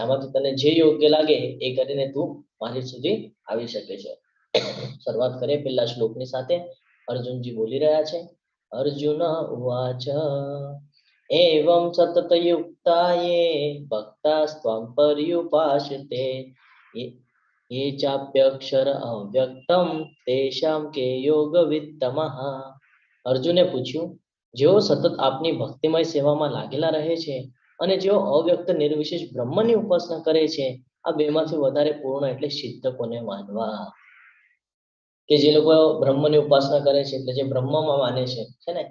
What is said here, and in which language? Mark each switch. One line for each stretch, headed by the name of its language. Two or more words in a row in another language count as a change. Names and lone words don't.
Gujarati: આમાંથી તને જે યોગ્ય લાગે એ કરીને તું મારી સુધી આવી શકે છે. શરૂઆત કરીએ પહેલા શ્લોકની સાથે. અર્જુનજી બોલી રહ્યા છે.
Sanskrit: અર્જુન ઉવાચ એવં સતતયુક્તાયે ભક્તાસ્ત્વં પર્યુપાસતે ये चाप्यक्षर अव्यक्तम तेषां के योग वित्तमः.
Gujarati: અર્જુને પૂછ્યું, જેઓ સતત આપની ભક્તિમય સેવામાં લાગેલા રહે છે અને જેઓ અવ્યક્ત નિર્વિશેષ બ્રહ્મની ઉપાસના કરે છે, આ બેમાંથી વધારે પૂર્ણ એટલે સિદ્ધ કોને માનવા? કે જે લોકો બ્રહ્મની ઉપાસના કરે છે, એટલે જે બ્રહ્મમાં માને છે ને.